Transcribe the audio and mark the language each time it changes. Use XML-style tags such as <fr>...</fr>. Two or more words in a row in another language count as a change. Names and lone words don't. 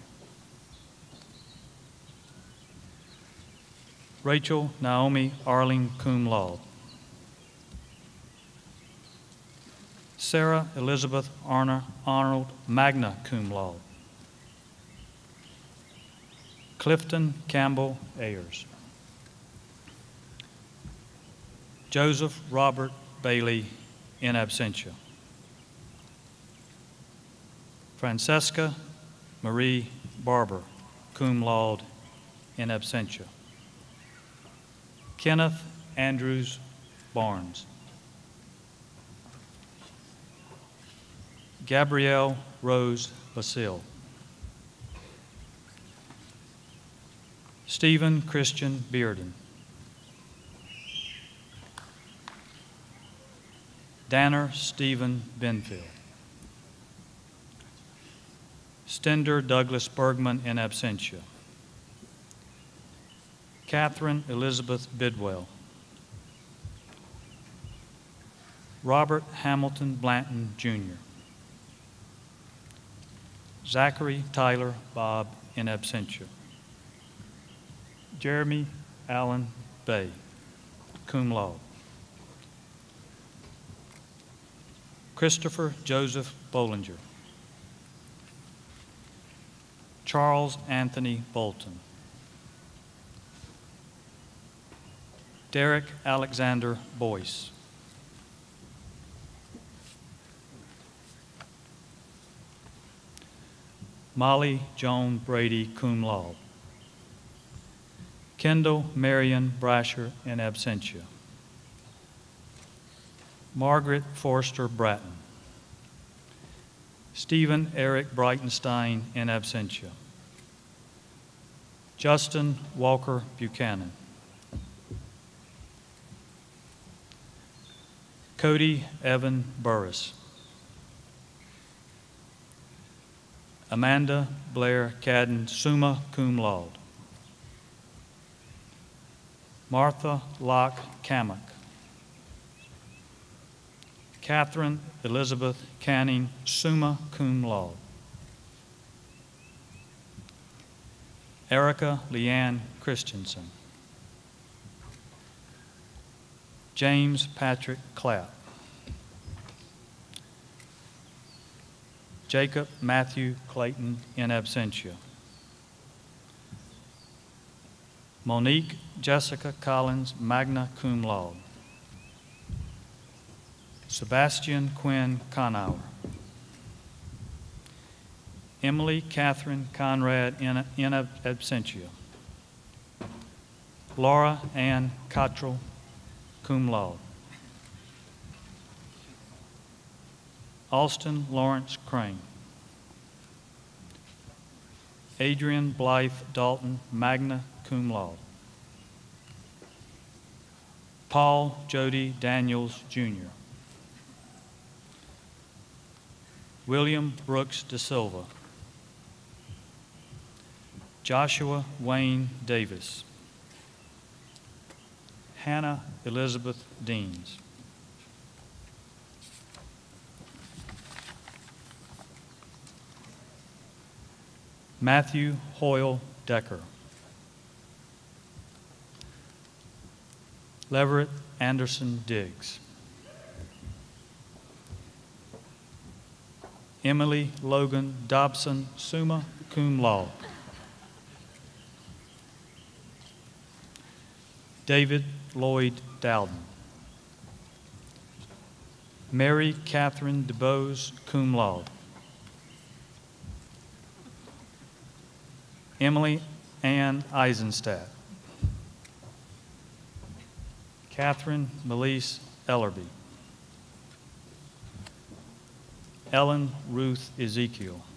<en>Rachel Naomi Arling,</en> <la>cum laude.</la> <en>Sarah Elizabeth Arnold,</en> <la>magna cum laude.</la> <en>Clifton Campbell Ayers. Joseph Robert Bailey,</en> <la>in absentia.</la> <en>Francesca Marie Barber,</en> <la>cum laude, in absentia.</la> <en>Kenneth Andrews Barnes. Gabrielle Rose Basile. Stephen Christian Bearden. Danner Stephen Benfield. Stender Douglas Bergman,</en> <la>in absentia.</la> <en>Catherine Elizabeth Bidwell. Robert Hamilton Blanton, Jr. Zachary Tyler Bob,</en> <la>in absentia.</la> <en>Jeremy Allen Bay,</en> <la>cum laude.</la> <en>Christopher Joseph Bollinger. Charles Anthony Bolton. Derek Alexander Boyce. Molly Joan Brady,</en> <la>cum laude.</la> <en>Kendall Marion Brasher, in absentia. Margaret Forster Bratton. Stephen Eric Breitenstein,</en> <la>in absentia.</la> <en>Justin Walker Buchanan. Cody Evan Burris. Amanda Blair Cadden,</en> <la>summa cum laude.</la> <en>Martha Locke Kamak. Catherine Elizabeth Canning,</en> <la>summa cum laude.</la> <en>Erica Leanne Christensen. James Patrick Clapp. Jacob Matthew Clayton,</en> <la>in absentia.</la> <en>Monique Jessica Collins,</en> <la>magna cum laude.</la> <en>Sebastian Quinn Conauer. Emily Catherine Conrad,</en> <la>in absentia.</la> <en>Laura Ann Cottrell,</en> <la>cum laude.</la> <en>Austin Lawrence Crane. Adrian Blythe Dalton,</en> <la>magna cum laude.</la> <en>Paul Jody Daniels, Jr. William Brooks De Silva. Joshua Wayne Davis. Hannah Elizabeth Deans. Matthew Hoyle Decker. Leverett Anderson Diggs. Emily Logan Dobson,</en> <la>summa cum laude.</la> <en>David Lloyd Dowden. Mary Catherine DeBose,</en> <la>cum laude.</la> <en>Emily Ann Eisenstadt. Catherine Melise Ellerby. Ellen Ruth Ezekiel.</en>